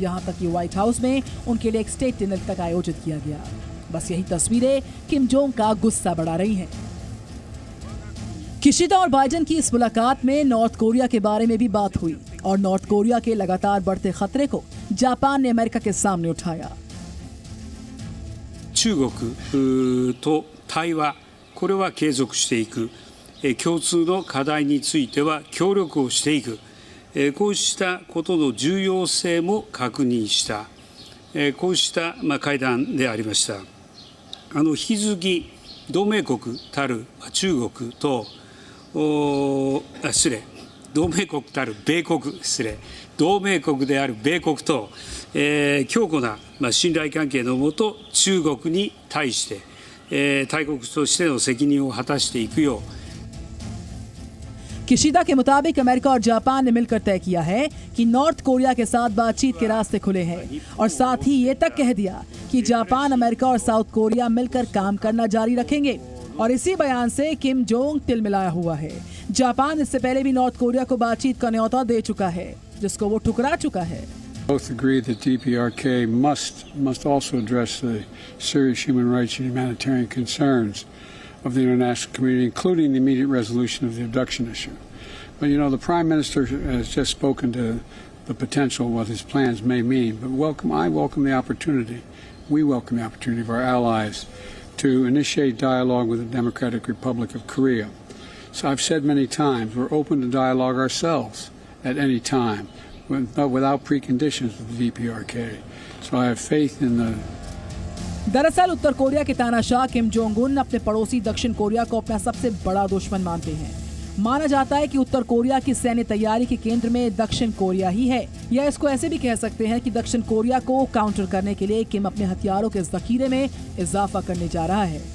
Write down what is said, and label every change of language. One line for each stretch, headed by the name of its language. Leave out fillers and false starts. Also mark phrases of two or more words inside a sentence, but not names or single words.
Hindi: यहाँ तक कि व्हाइट हाउस में उनके लिए एक स्टेट डिनर तक आयोजित किया गया। बस यही तस्वीरें किम जोंग का गुस्सा बढ़ा रही हैं। किशिदा और बाइडेन की इस मुलाकात में नॉर्थ कोरिया के बारे में भी बात हुई और नॉर्थ कोरिया के लगातार बढ़ते खतरे को जापान ने अमेरिका के सामने उठाया।
Japanese: 中国と対話、これは継続していく、共通の課題については協力をしていく、こうしたことの重要性も確認した、こうした会談でありました。引き続き同盟国たる中国と、同盟国たる米国、同盟国である米国と、強固な信頼関係のもと中国に対して、大国としての責任を果たしていくよう。
Hindi: किशिदा के मुताबिक अमेरिका और जापान ने मिलकर तय किया है कि नॉर्थ कोरिया के साथ बातचीत के रास्ते खुले हैं और साथ ही ये तक कह दिया कि जापान, अमेरिका और साउथ कोरिया मिलकर काम करना जारी रखेंगे। और इसी बयान से किम जोंग तिलमिलाया हुआ है। जापान इससे पहले भी नॉर्थ कोरिया को बातचीत का न्योता दे चुका है, जिसको वो ठुकरा चुका है।
English: Both agree that DPRK must also address the serious human rights and humanitarian concerns of the international community, including the immediate resolution of the abduction issue. But you know, the Prime Minister has just spoken to the potential what his plans may mean. But I welcome the opportunity. We welcome the opportunity of our allies to initiate dialogue with the Democratic Republic of Korea. So I've said many times, we're open to dialogue ourselves at any time, but without preconditions with the DPRK. So I have faith in the
Hindi: दरअसल उत्तर कोरिया के तानाशाह किम जोंग उन अपने पड़ोसी दक्षिण कोरिया को अपना सबसे बड़ा दुश्मन मानते हैं। माना जाता है कि उत्तर कोरिया की सैन्य तैयारी के केंद्र में दक्षिण कोरिया ही है, या इसको ऐसे भी कह सकते हैं कि दक्षिण कोरिया को काउंटर करने के लिए किम अपने हथियारों के जखीरे में इजाफा करने जा रहा है।